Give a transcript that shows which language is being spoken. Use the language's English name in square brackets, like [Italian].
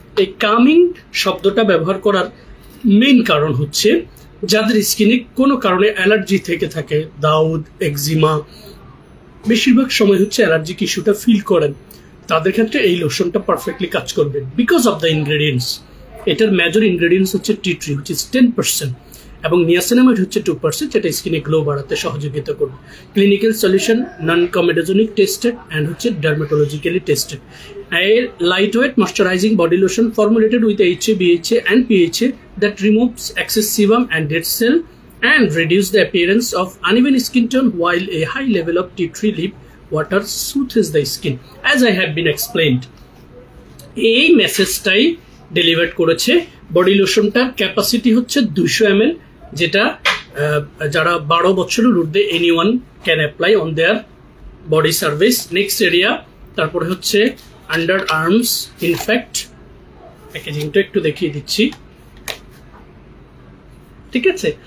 [Bangla] এই কামিং শব্দটা ব্যবহার করার মেইন কারণ হচ্ছে যাদের স্কিনে কোনো কারণে অ্যালার্জি থেকে থাকে, দাউদ, এক্সিমা, বেশিরভাগ সময় হচ্ছে অ্যালার্জিক ইস্যুটা ফিল করেন, তাদের ক্ষেত্রে এই লোশনটা পারফেক্টলি কাজ করবে [English] Because of the ingredients. [Bangla] এটার মেজর ইনগ্রেডিয়েন্টস হচ্ছে টি ট্রি, [English] which is 10%, [Bangla] এবং নিয়াসিনামাইড হচ্ছে 2%, যেটা স্কিনে গ্লো বাড়াতে সহযোগিতা করবে। [English] Clinical solution, non comedogenic tested and হচ্ছে dermatologically tested. [Bangla] এর [English] Light weight moisturising body lotion formulated with HA, BHA and PHA that removes excess sebum and dead cell and reduce the appearance of uneven skin tone, while a high level of tea tree leaf water soothes the skin, as I have been explained. [Bangla] এই মেসেজটাই deliver করেছে। Body লোশনটার capacity হচ্ছে 200 ml, যেটা যারা 12 বছরের ঊর্ধ্বে [English] anyone can apply on their body surface, next area, [Bangla] তারপরে হচ্ছে under arms in fact, প্যাকেজিংটা একটু দেখিয়ে দিচ্ছি, ঠিক আছে।